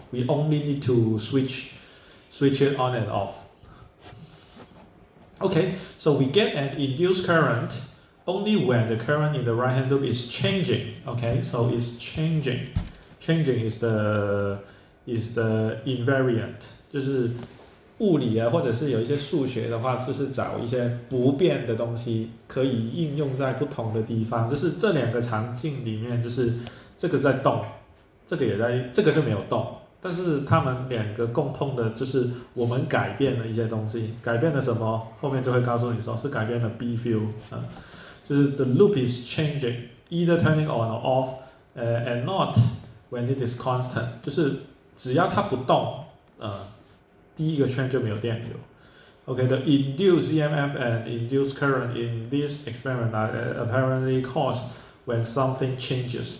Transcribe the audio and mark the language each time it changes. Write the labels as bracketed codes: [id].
[en] We only need to switch it on and off. Okay, so we get an induced current only when the current in the right-hand loop is changing. Okay, so it's changing. Changing is the invariant. [zh] 就是物理啊，或者是有一些数学的话，就是找一些不变的东西，可以应用在不同的地方。就是这两个场景里面，就是这个在动，这个就没有动。但是他们两个共通的就是我们改变了一些东西，改变了什么？后面就会告诉你说是改变了 B field 就是 [en] the loop is changing, either turning on or off, and not when it is constant， [zh] 就是只要它不动，第一个圈就没有电流。 [en] Okay, the induced EMF and induced current in this experiment are apparently caused when something changes.